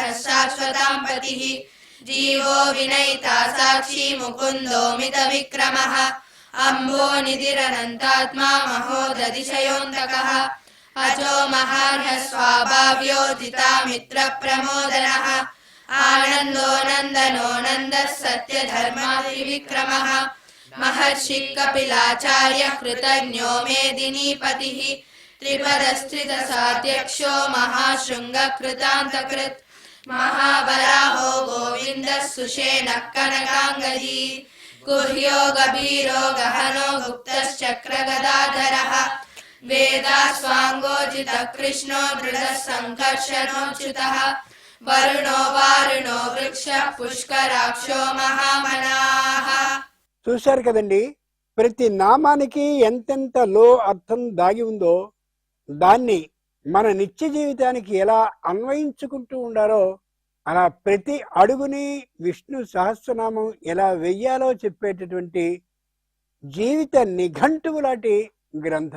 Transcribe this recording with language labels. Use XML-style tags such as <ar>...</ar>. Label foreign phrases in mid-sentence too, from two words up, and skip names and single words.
<sa>శాశ్వతాం పతిః జీవో వినయితా సాక్షి ముకుందో మితవిక్రమః అంబో నిధిరనంతాత్మా మహోదతిశయోంతకః అజో మహార్హः స్వాభావ్యో జితామిత్ర ప్రమోదనః ఆనందో నందనో నందः సత్యధర్మాత్రివిక్రమः महर्षि कपिलाचार्य कृतज्ञो मेदिनीपतिः त्रिपदस्त्रिदशाध्यक्षो महाशृङ्गकृतान्तकृत् महावराहो गोविन्दः सुषेणः कनकाङ्गदी गुह्यो गभीरो गहनो गुप्तश्चक्रगदाधरः वेदास्वाङ्गोजितः कृष्णो दृढः सङ्कर्षणोच्युतः वरुणो वारुणो वृक्षः पुष्कराक्षो महामनाः.</sa> <te>చూశారు కదండి, ప్రతి నామానికి ఎంతెంతలో అర్థం దాగి ఉందో దాన్ని మన నిత్య జీవితానికి ఎలా అన్వయించుకుంటూ ఉండారో అలా ప్రతి అడుగుని విష్ణు సహస్రనామం ఎలా వెయ్యాలో చెప్పేటటువంటి జీవిత నిఘంటువు లాంటి గ్రంథం.</te>